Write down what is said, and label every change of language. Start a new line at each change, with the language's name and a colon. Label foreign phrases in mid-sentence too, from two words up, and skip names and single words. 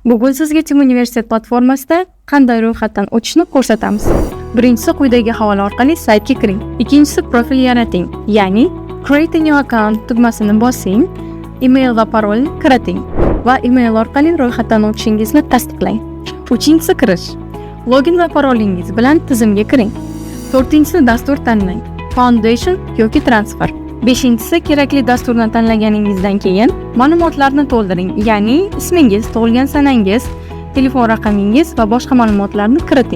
Uzbek: Bugun sizga Tim Universitet platformasida qanday ro'yxatdan o'tishni ko'rsatamiz. Birinchisi quyidagi havola orqali saytga kiring. Ikkinchisi profil yarating, ya'ni
English: Create a new account
Uzbek: tugmasini bosing, email va parolni kiriting va email orqali ro'yxatdan o'tishingizni tasdiqlang. Uchinchisi kirish. Login va parolingiz bilan tizimga kiring. To'rtinchisi dastur tanlang. Foundation yoki transfer. Beshinchisi kerakli dasturni tanlaganingizdan keyin ma'lumotlarni to'ldiring, ya'ni ismingiz, tug'ilgan sanangiz, telefon raqamingiz va boshqa ma'lumotlarni kiriting.